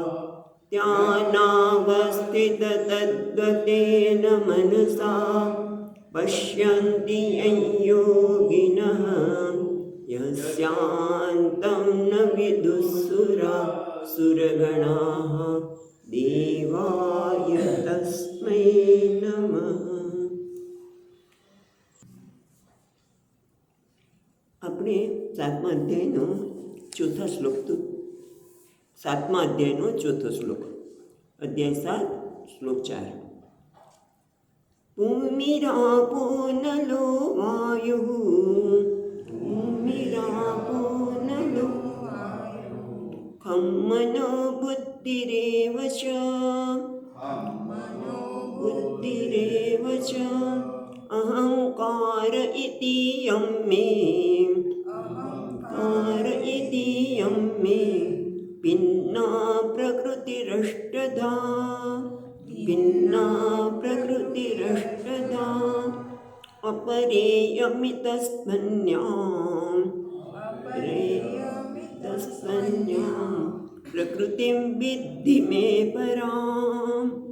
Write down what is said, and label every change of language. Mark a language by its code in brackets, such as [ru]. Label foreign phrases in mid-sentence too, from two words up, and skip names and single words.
[sa] ध्यानावस्थिततद्गतेन मनसा पश्यन्ति यं योगिनः यस्यान्तं न विदुःसुरगणाः देवाय तस्मै नमः। [gu] આપણે સાતમા અધ્યાયનો ચોથો શ્લોક સાતમા અધ્યાયનો ચોથો શ્લોક અધ્યાય 7 શ્લોક 4। [sa] ભૂમિરાપો નલો વાયુઃ ભૂમિરાપો નલો ખં મનો બુદ્ધિરેવ ચ બુદ્ધિરેવ ચ અહંકાર ઇતિ યં મે अहंकार इति यं मे भिन्ना प्रकृतिरष्टधा भिन्ना प्रकृतिरष्टधा अपरेयमितस्मन्याम् अपरेयमितस्मन्याम् प्रकृतिं विद्धि मे पराम्